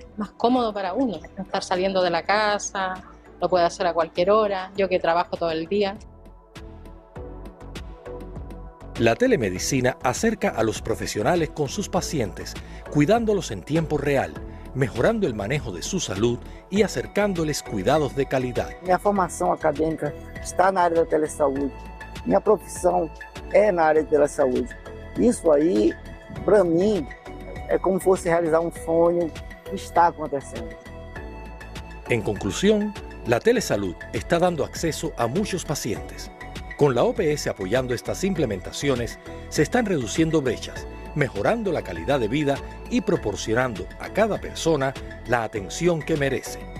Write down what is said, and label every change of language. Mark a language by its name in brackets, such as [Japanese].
[Spanish] Más cómodo para uno, no estar saliendo de la casa, lo puede hacer a cualquier hora, yo que trabajo todo el día. La telemedicina acerca a los profesionales con sus pacientes, cuidándolos en tiempo real, mejorando el manejo de su salud y acercándoles cuidados de calidad. [Portuguese] Minha formação acadêmica está na área da telesaúde. Minha profissão é na área da saúde. Isso aí, para mim, é como fosse realizar um sonho que está acontecendo. [Spanish] En conclusión, la telesalud está dando acceso a muchos pacientes. Con la OPS apoyando estas implementaciones, se están reduciendo brechas, mejorando la calidad de vida y proporcionando a cada persona la atención que merece.